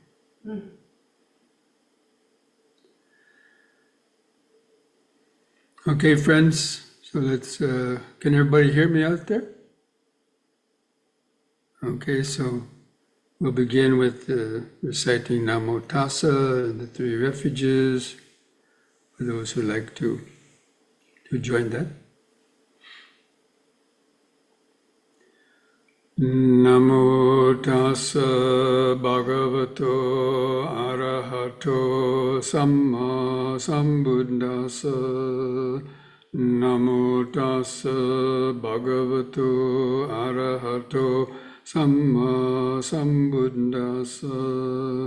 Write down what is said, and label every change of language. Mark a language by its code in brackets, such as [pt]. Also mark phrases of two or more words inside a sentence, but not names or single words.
[en] Okay, friends, so let's, can everybody hear me out there? Okay, so we'll begin with reciting Namo Tassa and the three refuges, for those who like to join that. [pi] Namo tassa bhagavato arahato samma sambuddhassa. Namo tassa bhagavato arahato samma sambuddhassa.